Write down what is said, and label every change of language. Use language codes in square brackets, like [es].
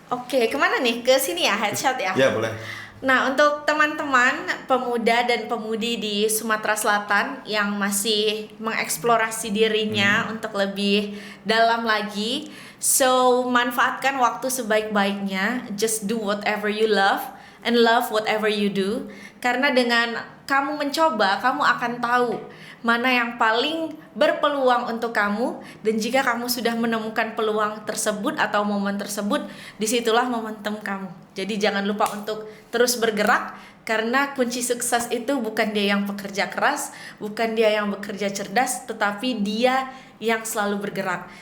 [id] Kemana nih? Ke sini ya, headshot ya? Ya boleh. Nah, untuk teman-teman pemuda dan pemudi di Sumatera Selatan yang masih mengeksplorasi dirinya untuk lebih dalam lagi, so manfaatkan waktu sebaik-baiknya. [en] Just do whatever you love and love whatever you do. [id] Karena dengan kamu mencoba, kamu akan tahu mana yang paling berpeluang untuk kamu, dan jika kamu sudah menemukan peluang tersebut atau momen tersebut, disitulah momentum kamu. Jadi jangan lupa untuk terus bergerak, karena kunci sukses itu bukan dia yang bekerja keras, bukan dia yang bekerja cerdas, tetapi dia yang selalu bergerak.